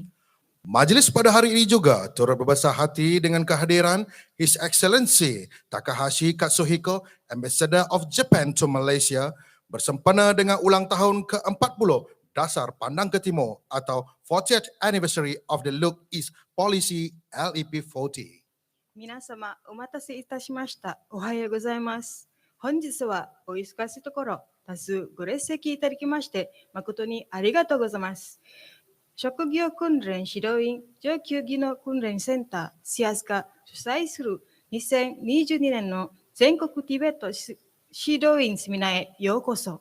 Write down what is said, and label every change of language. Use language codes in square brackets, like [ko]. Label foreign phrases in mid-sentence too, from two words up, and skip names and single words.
[ms] Majlis pada hari ini juga turut berbesar hati dengan kehadiran [en] His Excellency Takahashi Katsuhiko, Ambassador of Japan to Malaysia, [ms] bersempena dengan ulang tahun ke-40 Dasar Pandang ke Timur atau [en] 40th Anniversary of the Look East Policy LEP40. [ja] 皆様、お待たせいたしました。おはようございます。本日はお忙しいところ、多数ご列席いただきまして、誠にありがとうございます。職業訓練指導員上級技能訓練センター SIAS が主催する2022年の全国ティベット指導員セミナーへようこそ。